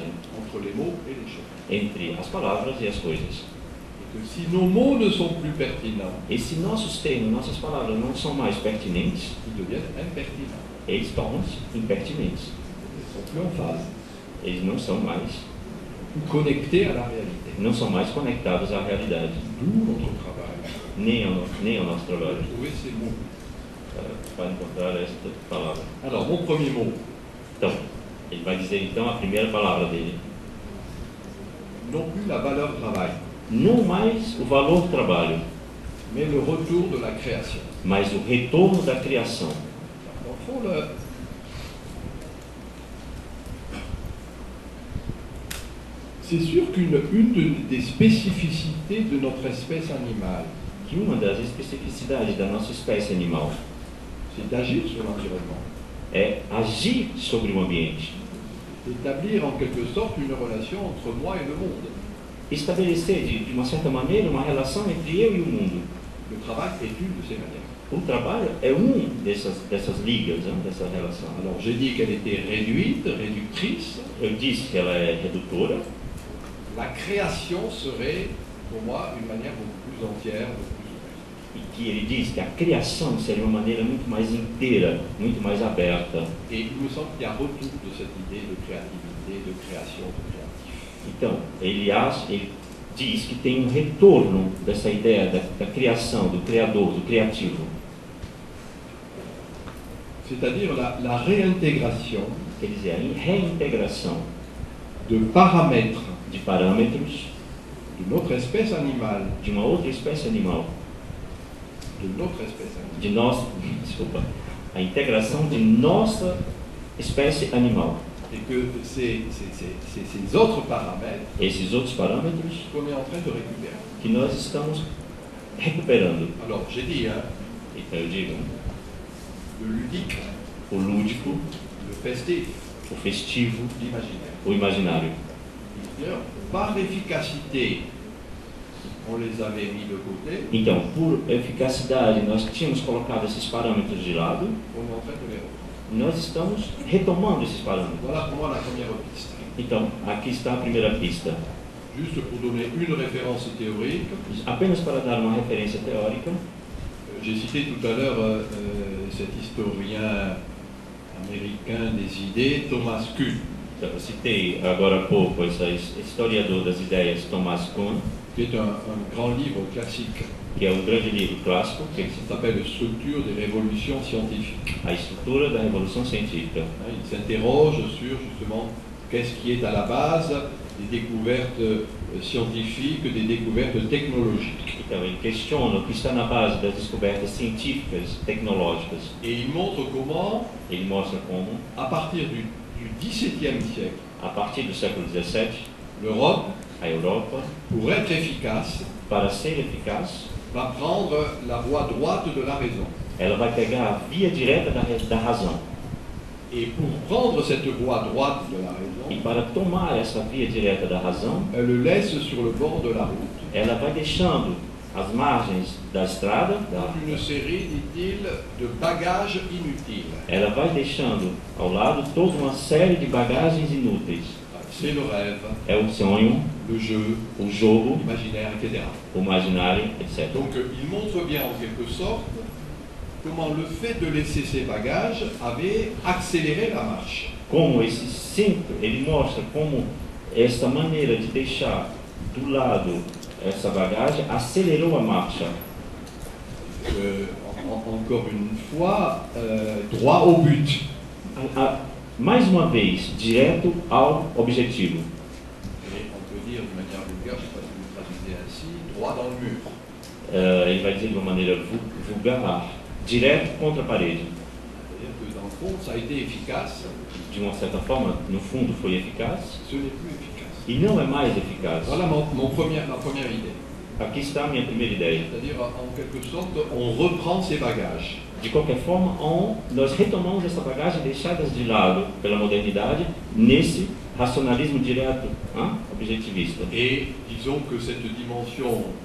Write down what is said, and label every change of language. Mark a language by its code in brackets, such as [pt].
[fr] entre les mots et les choses. [pt] entre as palavras e as coisas. [fr] Et que si nos mots ne sont plus pertinents, [pt] E se nossos termos, nossas palavras não são mais pertinentes, [fr] ils deviennent impertinents. [pt] eles tornam-se impertinentes. [fr] Ils ne sont plus en phase, [pt] Eles não são mais, [fr] plus connectés à la réalité. [pt] não são mais conectados à realidade, [fr] D'où notre travail. [pt] nem ao nosso trabalho. [fr] Trouver ces mots. [pt] Para encontrar esta palavra. [fr] Alors, mon premier mot, [pt] Então, ele vai dizer então a primeira palavra dele. [fr] non plus la valeur travail, [pt] Não mais o valor trabalho, [fr] mais le retour de la création. [pt] mas o retorno da criação. [fr] Dans le fond, c'est sûr des spécificités de notre espèce animale, [pt] Que uma das especificidades da nossa espécie animal [fr] c'est d'agir sur l'environnement, [pt] é agir sobre o ambiente, [fr] d'établir en quelque sorte une relation entre moi et le monde. [pt] estabelecer de uma certa maneira uma relação entre eu e o mundo. [fr] Le travail est une de ces manières. [pt] O trabalho é dessas ligas, né, dessa relação. [fr] Alors j'ai dit qu'elle était réduite, réductrice. [pt] Eu disse que ela é redutora. [fr] La création serait, pour moi, une manière beaucoup plus entière, beaucoup plus ouverte. [pt] E que ele diz que a criação seria uma maneira muito mais inteira, muito mais aberta. [fr] Et il me semble qu'il y a retour de cette idée de créativité, de création, de créatif. [pt] Então, ele diz que tem um retorno dessa ideia da criação, do criador, do criativo. [fr] C'est-à-dire la réintégration [pt] Quer dizer, a reintegração [fr] de paramètres [pt] de parâmetros [fr] de notre espèce animale, [pt] de uma outra espécie animal, [fr] de [pt] desculpa, a integração de nossa espécie animal. [fr] et que ces autres paramètres [pt] Esses outros parâmetros [fr] qu'on est en train de récupérer. [pt] que nós estamos recuperando. [fr] Alors j'ai dit, hein, [pt] Então eu digo, [fr] le ludique, [pt] o lúdico, [fr] le festif, [pt] o festivo, [fr] l'imaginaire. [pt] o imaginário. [fr] D'ailleurs, par efficacité, on les avait mis de côté, [pt] Então, por eficacidade, nós tínhamos colocado esses parâmetros de lado, [fr] on est en train de les reprendre. [pt] nós estamos retomando esses parâmetros. [fr] Voilà pour moi la première piste. [pt] Então, aqui está a primeira pista. [fr] Juste pour donner une référence théorique, [pt] Apenas para dar uma referência teórica, [fr] j'ai cité tout à l'heure cet historien américain des idées, Thomas Kuhn, [pt] eu citei agora há pouco esse historiador das ideias, Thomas Kuhn, [fr] qui est un grand livre classique, [pt] que é um grande livro clássico, que [fr] qui s'appelle Structure des révolutions scientifiques. [pt] é a estrutura da Revolução Científica. [fr] Il s'interroge sur justement qu'est-ce qui est à la base des découvertes scientifiques, des découvertes technologiques. [pt] Então, ele questiona o que está na base das descobertas científicas, tecnológicas. [fr] Et il montre comment, [pt] Ele mostra como, [fr] à partir du XVIIe siècle, [pt] a partir do século XVII, [fr] l'Europe, [pt] a Europa, [fr] pour être efficace, [pt] para ser eficaz, [fr] va prendre la voie droite de la raison. [pt] ela vai pegar a via direta da razão. [fr] Et pour prendre cette voie droite de la [pt] E [fr] raison, [pt] para tomar essa via direta da razão, [fr] elle le laisse sur le bord de la route. [pt] ela vai deixando as margens da estrada, [fr] Toute une série, dit-il, de bagages inutiles. [pt] ela vai deixando ao lado toda uma série de bagagens inúteis. [fr] C'est le rêve, [pt] É o sonho, [fr] le jeu, [pt] o jogo, [fr] l'imaginaire, etc. [pt] o imaginário, etc. [fr] Donc il montre bien en quelque sorte comment le fait de laisser ces bagages avait accéléré la marche. [pt] Como esse cinto, ele mostra como essa maneira de deixar do lado essa bagagem acelerou a marcha. [fr] Encore une fois, droit au but. [pt] Mais uma vez, direto ao objetivo. [fr] Et on peut dire de manière vulgaire, je ne sais pas si vous le traduisez ainsi, droit dans le mur. [pt] Ele vai dizer de uma maneira vulgar, direto contra a parede. [fr] C'est-à-dire que dans le fond, ça a été efficace, [pt] De uma certa forma, no fundo foi eficaz, [fr] ce n'est plus efficace. [pt] e não é mais eficaz. [fr] Voilà ma première idée. [pt] aqui está a minha primeira ideia. [fr] C'est-à-dire, en quelque sorte, on reprend ses bagages. [pt] De qualquer forma, nós retomamos essa bagagem deixada de lado pela modernidade nesse racionalismo direto, objetivista. [fr] Et disons que cette dimension